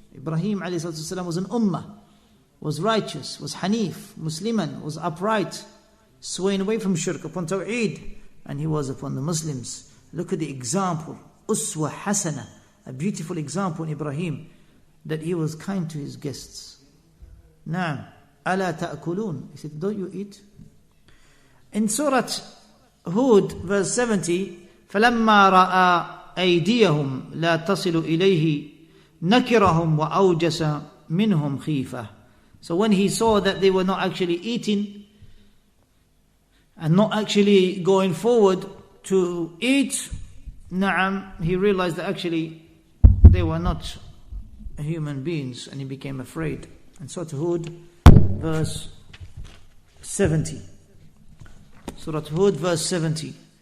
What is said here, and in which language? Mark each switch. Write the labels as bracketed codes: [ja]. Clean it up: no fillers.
[en] Ibrahim ﷺ was an ummah, was righteous, was hanif, Musliman, was upright, swaying away from shirk upon tawheed. And he was upon the Muslims. Look at the example, uswa hasana, a beautiful example in Ibrahim, that he was kind to his guests. [ar] Na'am, ala ta'kulun. [en] He said, don't you eat? In Surah Hud, verse 70, [ar] فَلَمَّا رَأَى أَيْدِيَهُمْ لَا تَصِلُ إِلَيْهِ نَكِرَهُمْ وَأَوْجَسَ مِنْهُمْ خِيفَةً. [en] So when he saw that they were not actually eating and not actually going forward to eat, he realized that actually they were not human beings, and he became afraid. And Surah Hud, verse 70. Surah Hud, verse 70.